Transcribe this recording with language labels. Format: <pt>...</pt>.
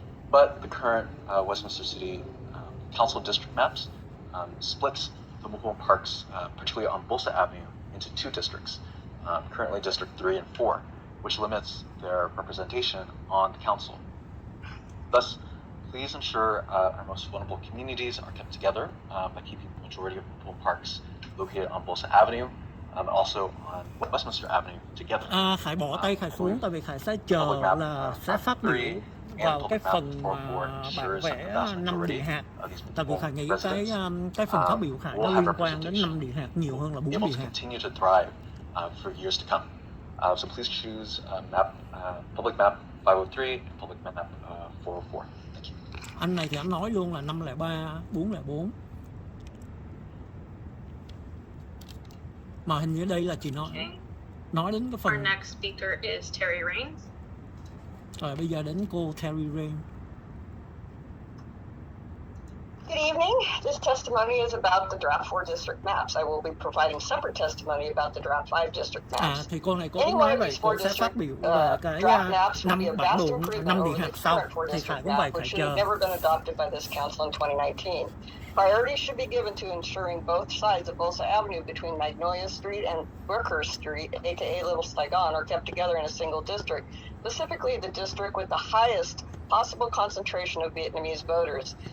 <en>But the current Westminster City Council district maps splits the mobile home parks, particularly on Bolsa Avenue, into 2 districts, currently District 3 and 4, which limits their representation on the council. Thus, please ensure our most vulnerable communities are kept together by keeping the majority of mobile home parks located on Bolsa Avenue, also on Westminster Avenue together.</en> <vi>Khải bỏ tay Khải xuống tại vì Khải sẽ chờ là sẽ phát biểu vào cái phần mà bản vẽ 5 địa hạt. Tại vì Khải nghĩ cái phần phát biểu Khải nó liên quan đến 5 địa hạt nhiều hơn là 4 địa hạt.</vi> <en>For years to come. So please choose public map 503 and public map 404. Thank you.</en> <vi>Anh này thì anh nói luôn là 503, 404. Mà hình như đây là chỉ nói đến cái phần.</vi> <en>Our next speaker is Terry Rains.</en> <vi>Rồi bây giờ đến cô Terry Rain.</vi> <en>Good evening. This testimony is about the draft 4 district maps. I will be providing separate testimony about the draft 5 district maps.</en> <vi>Thì cô này cô cũng nói vậy, cô sẽ phát biểu về cái 5 bản đồ 5 địa hạt sau. Thì Khải cũng vậy, phải chờ.</vi> <en>Never been adopted by this council in 2019. Priority should be given to ensuring both sides of Bolsa Avenue between Magnolia Street and Brooker Street, aka Little Saigon, are kept together in a single district, specifically the district with the highest possible concentration of Vietnamese voters.</en>